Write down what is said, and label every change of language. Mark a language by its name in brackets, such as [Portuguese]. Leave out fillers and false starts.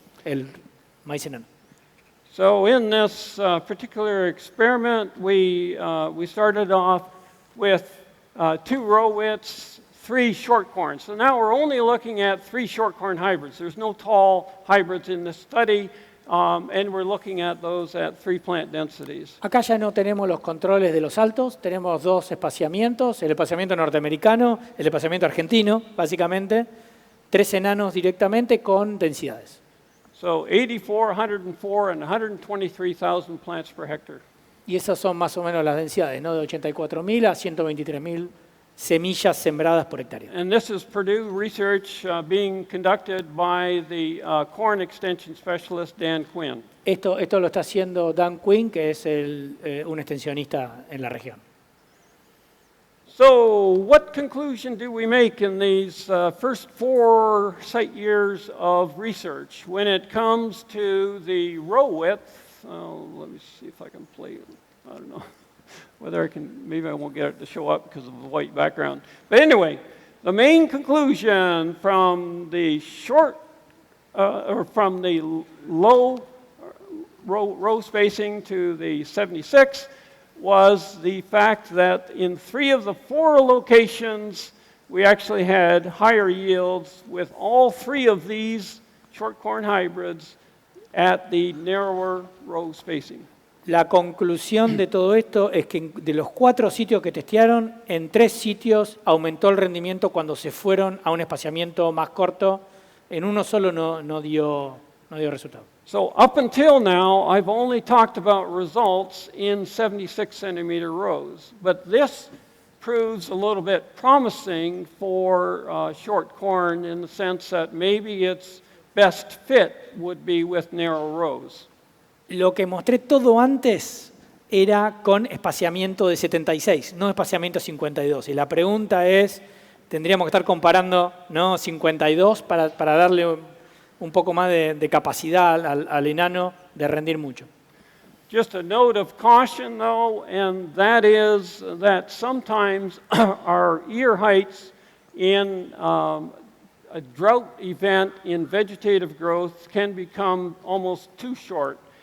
[Spanish] El maíz enano. [English] So in this particular experiment, we started off with 2 row widths, 3 short corn. So now we're only looking at 3 short corn hybrids. There's no tall hybrids in this study, and we're looking at those at 3 plant densities. [Spanish] Acá ya no tenemos los controles de los altos, tenemos 2 espaciamientos, el espaciamiento norteamericano, el espaciamiento argentino, básicamente, 3 enanos directamente con densidades. [English] So 84, 104, and 123,000 plants per hectare. [Spanish] Y esas son más o menos las densidades, ¿no? De 84.000 a 123.000 semillas sembradas por hectárea. [English] And this is Purdue research being conducted by the corn extension specialist Dan Quinn. [Spanish] Esto lo está haciendo Dan Quinn, que es un extensionista en la región. [English] So what conclusion do we make in these first 4 site years of research when it comes to the row width? Let me see if I can play it. I don't know whether I can, maybe I won't get it to show up because of the white background. But anyway, the main conclusion from the short, or from the low row spacing to the 76 was the fact that in 3 of the 4 locations, we actually had higher yields with all 3 of these short corn hybrids at the narrower row spacing. [Spanish] La conclusión de todo esto es que de los 4 sitios que testearon, en 3 sitios aumentó el rendimiento cuando se fueron a un espaciamiento más corto. En uno solo no dio resultado. [English] So up until now, I've only talked about results in 76 centimeter rows, but this proves a little bit promising for short corn in the sense that maybe its best fit would be with narrow rows. [Spanish] Lo que mostré todo antes era con espaciamiento de 76, no espaciamiento 52. Y la pregunta es, tendríamos que estar comparando, ¿no? 52 para darle un poco más de capacidad al enano de rendir mucho. [English] Just a note of caution though, and that is that sometimes our ear heights in a drought event in vegetative growth can become almost too short.